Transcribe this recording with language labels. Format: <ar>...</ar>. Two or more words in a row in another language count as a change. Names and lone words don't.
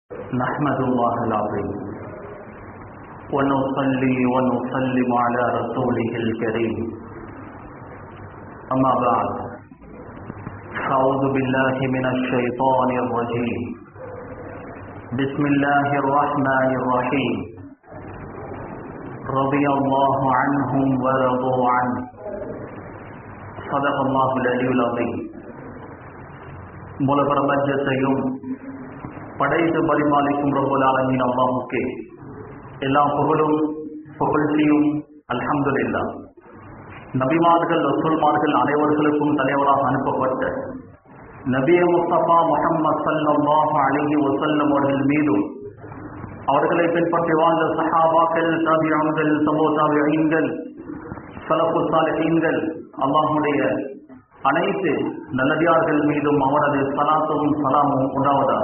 <ar>نحمد الله العظيم ونصلي ونسلم على رسوله الكريم أما بعد أعوذ بالله من الشيطان الرجيم بسم الله الرحمن الرحيم رضي الله عنهم ورضوا عنه صدق الله العلي العظيم</ar> <ta>மூல பிரபஞ்சத்தையும் படைத்து பரிமாளிக்கும்</ta> <ar>رب العالمين</ar> <ta>அல்லாஹ்வுக்கே எல்லா புகழும் புகழ்ச்சியும்</ta> <ar>الحمد لله.</ar> <ta>நபிமார்கள் ரசூல்மார்கள் அனைவர்களுக்கும் தலைவராக அனுப்பப்பட்ட நபியே முஸ்தபா முஹம்மது</ta> <ar>صلى الله عليه وسلم</ar> <ta>அவர்கள் மீதும் அவர்களை பின்பற்றி வாழ்ந்த சஹாபாக்கள், தாபிஈன்கள், தபூ தாபிஈன்கள், ஸலஃபு ஸாலிஹீன்கள், அல்லாஹ்வுடைய அனைத்து நல்லடியார்கள் மீதும் அவரது ஸலாத்தும் ஸலாமும் உண்டாவதாக.</ta>